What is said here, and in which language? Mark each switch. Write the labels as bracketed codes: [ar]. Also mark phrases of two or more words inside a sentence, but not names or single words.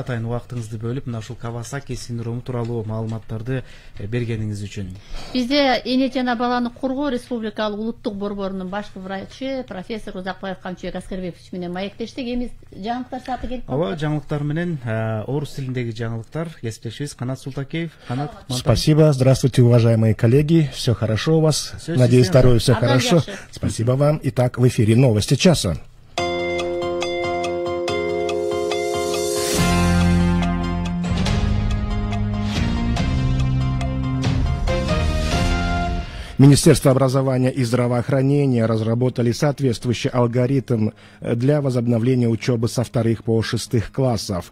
[ky] Атайын убактыңызды бөлүп, мына ушул Кавасаки синдрому тууралуу маалыматтарды бергениңиз үчүн. Бизде эне жана баланы коргоо республикалык улуттук борборунун башкы врачы профессор Узакбаев Камчыбек Аскербекович менен маектештик. Эми жаңылыктар сааты келип калды. Ооба, жаңылыктар менен орус тилиндеги жаңылыктар. Кесиптешибиз Канат Султакеев. Канат, [ru] спасибо, здравствуйте, уважаемые коллеги. Все хорошо у вас? Надеюсь, здоровье, все хорошо. Спасибо вам. Итак, в эфире новости часа. Министерство образования и здравоохранения разработали соответствующий алгоритм для возобновления учебы со 2 по 6 классов.